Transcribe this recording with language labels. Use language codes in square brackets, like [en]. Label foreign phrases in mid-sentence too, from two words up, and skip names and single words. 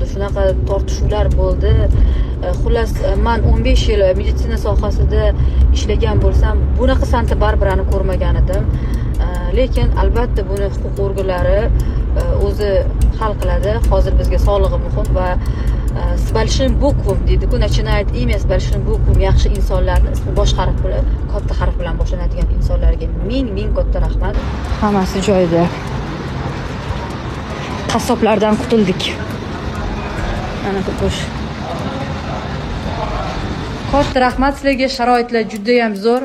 [uz] Shunaqa tortishuvlar bo'ldi. Xullas, men 15 yil meditsina sohasida ishlagan bo'lsam, bunaqa Santa Barbarani ko'rmagan edim. Lekin albatta buni huquq organlari o'zi hal qiladi. Hozir bizga sog'lig'i muhim va [ru] с большим буквом [uz] deydi-ku, [ru] начинает имя с большим буквом [uz] yaxshi insonlarni ismi bosh harf bilan, katta harf bilan boshlanadigan insonlarga ming katta rahmat. Hammasi joyida. Qassoblardan qutuldik. Mana Kokosh. Katta rahmat sizlarga, sharoitlar juda ham zo'r.